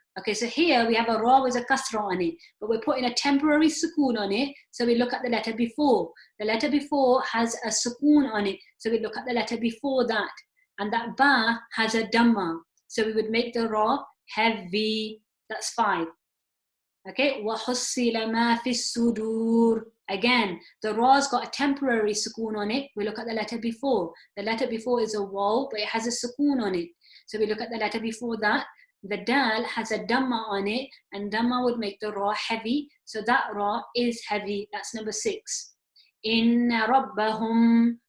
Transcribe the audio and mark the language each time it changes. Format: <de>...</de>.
<en>Okay, so here we have a ra with a kasra on it, but we're putting a temporary sukoon on it, so we look at the letter before. The letter before has a sukoon on it, so we look at the letter before that. And that ba has a damma, so we would make the ra heavy. That's 5.</en> <ar>Okay, وَحُصِّلَ مَا فِي الصُّدُورِ.</ar> <en>Again, the ra's got a temporary sukoon on it. We look at the letter before. The letter before is a waw, but it has a sukoon on it. So we look at the letter before that. The dal has a damma on it, and damma would make the ra heavy. So that ra is heavy. That's number 6.</en> <ar>Inna rabbahum.</ar>